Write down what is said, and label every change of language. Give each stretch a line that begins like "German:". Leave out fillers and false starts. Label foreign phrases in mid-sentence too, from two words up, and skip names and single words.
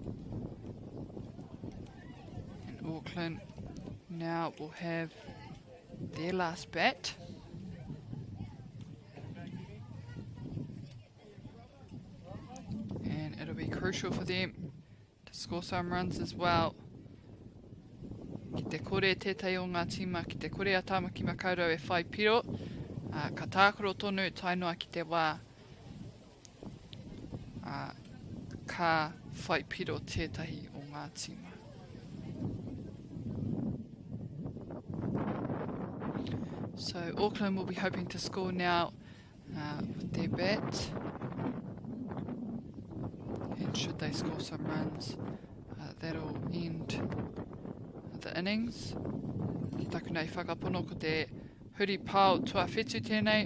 English: And Auckland now will have their last bat. And it'll be crucial for them to score some runs as well.
Māori: Ki te kore tētai o ngā tima, ki te kore a tāmaki makaurau e whai piro. Ka tākoro tonu tainoa ki te wā. Ka whai piro tētahi o ngā tima.
English: So Auckland will be hoping to score now with their bat. And should they score some runs, that'll end the innings.
Māori: Ki taku nei whakapono ko te huri pau tuawhetu tēnei.